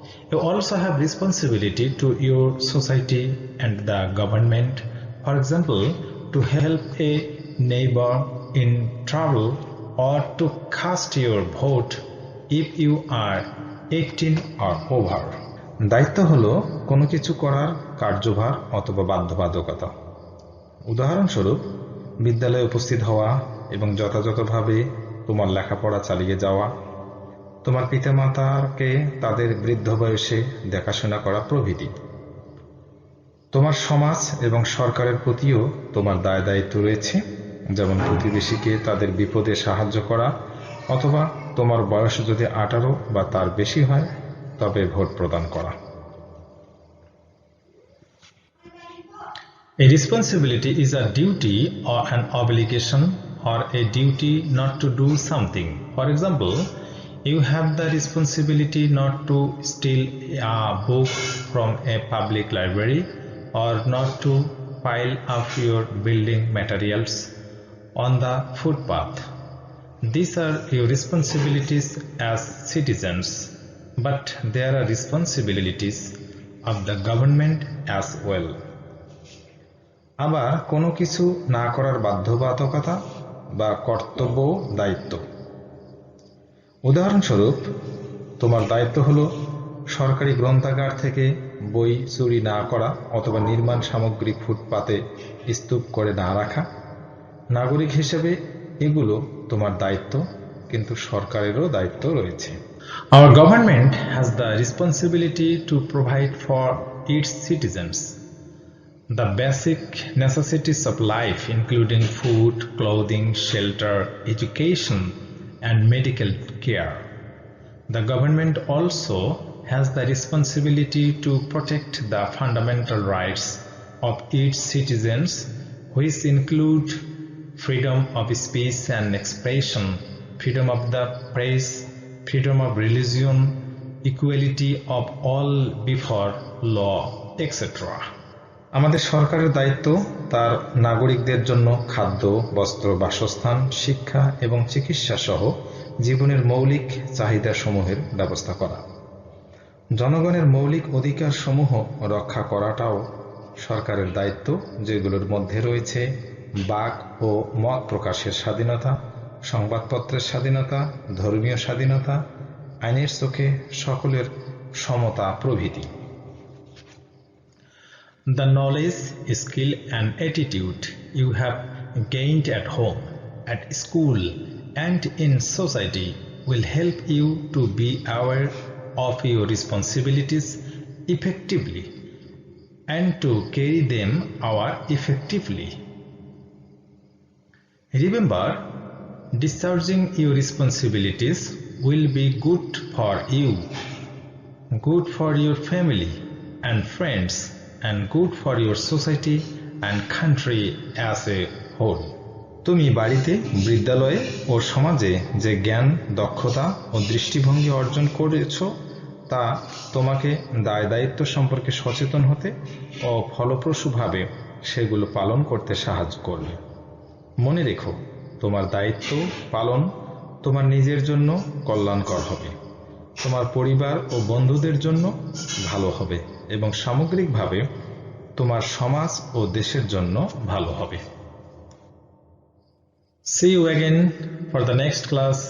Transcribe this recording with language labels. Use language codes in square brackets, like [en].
[en] You also have responsibility to your society and the government. For example, to help a neighbor in trouble or to cast your vote if you are 18 or over. [bn] দায়িত্ব হলো কোনো কিছু করার কার্যভার অথবা বাধ্যবাধকতা। উদাহরণস্বরূপ, বিদ্যালয়ে উপস্থিত হওয়া এবং যথাযথভাবে তোমার লেখাপড়া চালিয়ে যাওয়া, তোমার পিতামাতাকে তাদের বৃদ্ধ বয়সে দেখাশোনা করা প্রভৃতি। তোমার সমাজ এবং সরকারের প্রতিও তোমার দায়-দায়িত্ব রয়েছে, যেমন প্রতিবেশীকে তাদের বিপদে সাহায্য করা অথবা তোমার বয়স যদি 18 বা তার বেশি হয় তবে ভোট প্রদান করা। [en] A responsibility is a duty or an obligation or a duty not to do something. For example, you have the responsibility not to steal a book from a public library or not to pile up your building materials on the footpath. These are your responsibilities as citizens, but there are responsibilities of the government as well. [bn] আবার কোনো কিছু না করার বাধ্যবাধকতা বা কর্তব্য দায়িত্ব। উদাহরণস্বরূপ, তোমার দায়িত্ব হলো সরকারি গ্রন্থাগার থেকে বই চুরি না করা অথবা নির্মাণ সামগ্রী ফুটপাতে স্তূপ করে না রাখা। নাগরিক হিসেবে এগুলো তোমার দায়িত্ব, কিন্তু সরকারেরও দায়িত্ব রয়েছে। [en] Our government has the responsibility to provide for its citizens the basic necessities of life, including food, clothing, shelter, education, and medical care. The government also has the responsibility to protect the fundamental rights of its citizens, which include freedom of speech and expression, freedom of the press, freedom of religion, equality of all before law, etc. [bn] আমাদের সরকারের দায়িত্ব তার নাগরিকদের জন্য খাদ্য, বস্ত্র, বাসস্থান, শিক্ষা এবং চিকিৎসা সহ জীবনের মৌলিক চাহিদাসমূহের ব্যবস্থা করা। জনগণের মৌলিক অধিকারসমূহ রক্ষা করাটাও সরকারের দায়িত্ব, যেগুলোর মধ্যে রয়েছে বাক ও মত প্রকাশের স্বাধীনতা, সংবাদপত্রের স্বাধীনতা, ধর্মীয় স্বাধীনতা, আইনের চোখে সকলের সমতা প্রভৃতি। [en] The knowledge, skill and attitude you have gained at home, at school and in society will help you to be aware of your responsibilities effectively and to carry them out effectively. Remember, discharging your responsibilities will be good for you, good for your family and friends, and good for your society and country as a whole. [bn] তুমি বাড়িতে, বিদ্যালয়ে ও সমাজে যে জ্ঞান, দক্ষতা ও দৃষ্টিভঙ্গি অর্জন করেছো তা তোমাকে দায়-দায়িত্ব সম্পর্কে সচেতন হতে ও ফলপ্রসূভাবে সেগুলো পালন করতে সাহায্য করবে। মনে রেখো, তোমার দায়িত্ব পালন তোমার নিজের জন্য কল্যাণকর হবে, তোমার পরিবার ও বন্ধুদের জন্য ভালো হবে এবং সামগ্রিকভাবে তোমার সমাজ ও দেশের জন্য ভালো হবে। [en] See you again for the next class.